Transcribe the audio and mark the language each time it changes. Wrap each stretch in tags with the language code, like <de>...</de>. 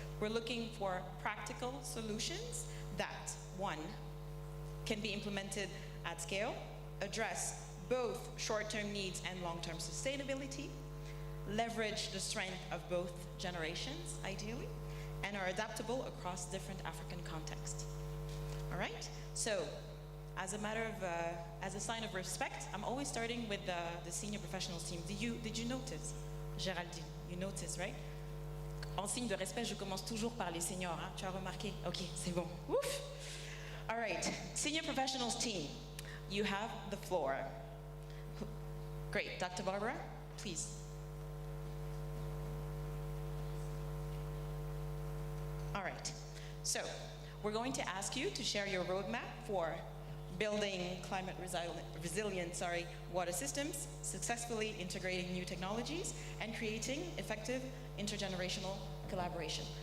<en>We're looking for practical solutions that, one, can be implemented at scale, address both short-term needs and long-term sustainability, leverage the strength of both generations, ideally, and are adaptable across different African contexts. All right? So, as a sign of respect, I'm always starting with the senior professionals team. Did you notice? Géraldine, you notice, right?</en> <fr>En signe de respect, je commence toujours par les seniors. Hein? Tu as remarqué? Ok, c'est bon. Ouf!</fr> <en>All right, senior professionals team, you have the floor. Great, Dr. Barbara, please. All right, so we're going to ask you to share your roadmap for building climate resilient water systems, successfully integrating new technologies, and creating effective intergenerational collaboration.</en>